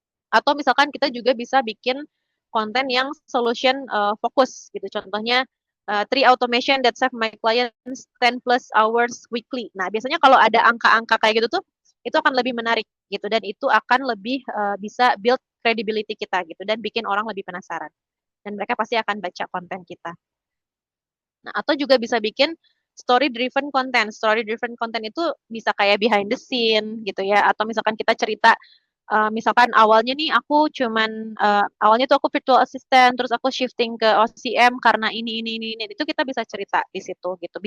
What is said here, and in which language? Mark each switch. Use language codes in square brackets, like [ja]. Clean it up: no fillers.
[id] Atau misalkan kita juga bisa bikin konten yang solution fokus gitu. [en] Contohnya three automation that save my clients 10 plus hours weekly. [id] Nah, biasanya kalau ada angka-angka kayak gitu tuh itu akan lebih menarik gitu dan itu akan lebih bisa build credibility kita gitu dan bikin orang lebih penasaran. Dan mereka pasti akan baca konten kita. Nah, atau juga bisa bikin story driven content. Story driven content itu bisa kayak behind the scene gitu ya atau misalkan kita cerita misalkan awalnya nih aku cuman awalnya tuh aku virtual assistant terus aku shifting ke OCM karena ini itu kita bisa cerita di situ gitu.